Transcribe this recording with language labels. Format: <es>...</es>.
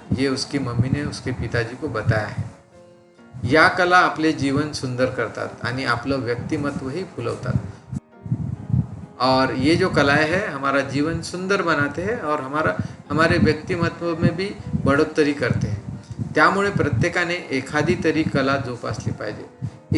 <hi>ये उसकी मम्मी ने उसके पिताजी को बताया है।</hi> <mr>या कला आपले जीवन सुंदर करतात आणि आपलं व्यक्तिमत्वही फुलवतात।</mr> <hi>और ये जो कलाएं हैं हमारा जीवन सुंदर बनाते हैं और हमारे व्यक्तिमत्व में भी बढ़ोतरी करते हैं।</hi> <mr>त्यामुळे प्रत्येकाने एखादी तरी कला जोपासली पाहिजे।</mr>